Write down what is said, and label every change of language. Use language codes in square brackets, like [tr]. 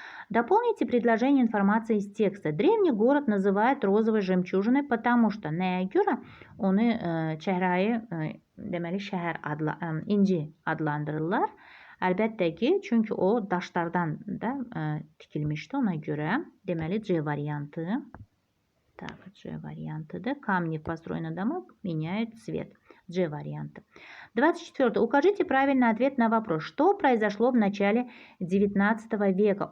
[ru] Дополните предложение информации из текста. Древний город называют розовой жемчужиной, потому что [az] nəyə görə onu çəhrayı, deməli şəhər inci adlandırırlar. Əlbəttə ki, çünki o daşlardan da tikilmişdi, ona görə deməli C variantı. [ru] Так, G варианты. Камни в построенных домах меняют цвет. G варианты. 24. Укажите правильный ответ на вопрос. Что произошло в начале 19 века?